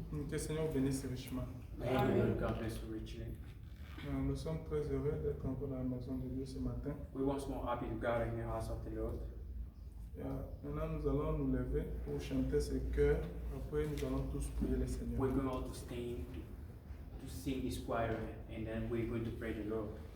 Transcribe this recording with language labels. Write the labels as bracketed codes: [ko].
[fr] Que le Seigneur vous bénisse richement. [en] Amen. God bless you richly. [fr] Nous sommes très heureux d'être encore dans la maison de Dieu ce matin. [en] We once more happy to gather in the house of the Lord. [fr] Maintenant, nous allons nous lever pour chanter ce chœurs. Après, nous allons tous prier le Seigneur. [en] We're going all to stand to sing this choir, and then we're going to pray the Lord.